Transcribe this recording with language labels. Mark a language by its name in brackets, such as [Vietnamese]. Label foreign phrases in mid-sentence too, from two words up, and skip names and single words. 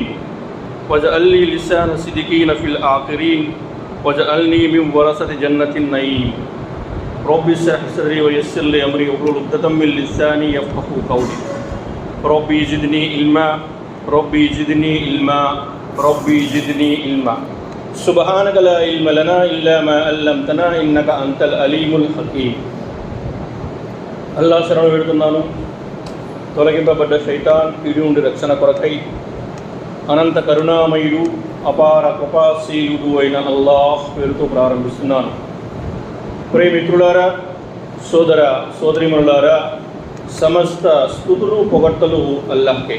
[Arabic] واجعل لي لسان صدقين في الآخرين واجعلني من ورثة جنة النعيم ربي اشرح لي صدري ويسر لي أمري واحلل عقدة من لساني يفقهوا قولي ربي زدني علما ربي زدني علما ربي زدني علما سبحانك لا علم لنا إلا ما علمتنا إنك أنت العليم الحكيم [Telugu] అల్లాహ్ శరణు వేడుతున్నాను. తొలగింపబడ్డ శైతాన్ కీడు నుండి రక్షణ కొరకై అనంత కరుణామయుడు అపార కృపాశీలుడు అయిన అల్లాహ్ పేరుతో ప్రారంభిస్తున్నాను. ప్రియమిత్రులారా, సోదర సోదరిమణులారా, సమస్త స్తుతులు పొగడ్తలు అల్లాహ్కే.